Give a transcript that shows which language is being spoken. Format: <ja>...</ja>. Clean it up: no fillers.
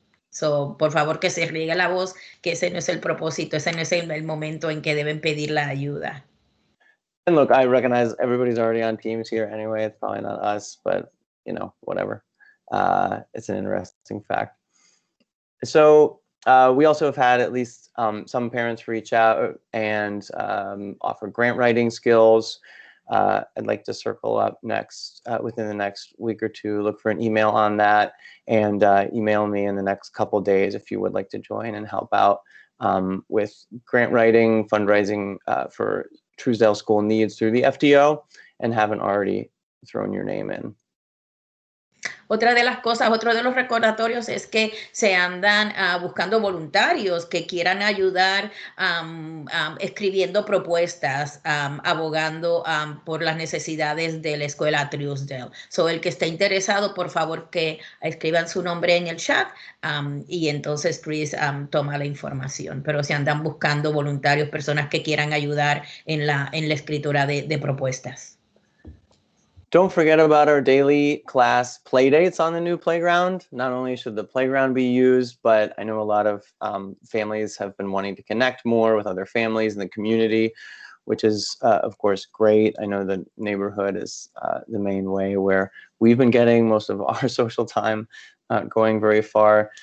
<es>So, por favor, que se riegue la voz, que ese no es el propósito, ese no es el momento en que deben pedir la ayuda.</es> <en>And look, I recognize everybody's already on Teams here anyway. It's probably not us, but you know, whatever. It's an interesting fact. So we also have had at least some parents reach out and offer grant writing skills. I'd like to circle up next within the next week or two, look for an email on that, and email me in the next couple days if you would like to join and help out with grant writing, fundraising for Truesdale School Needs through the FTO, and haven't already thrown your name in.</en> <es>Otra de las cosas, otro de los recordatorios es que se andan buscando voluntarios que quieran ayudar escribiendo propuestas, abogando por las necesidades de la escuela Truesdale. So, el que esté interesado, por favor, que escriban su nombre en el chat y entonces Chris toma la información. Pero se andan buscando voluntarios, personas que quieran ayudar en la escritura de propuestas.</es> <en>Don't forget about our daily class play dates on the new playground. Not only should the playground be used, but I know a lot of families have been wanting to connect more with other families in the community, which is, of course, great. I know the neighborhood is the main way where we've been getting most of our social time, going very far.</en>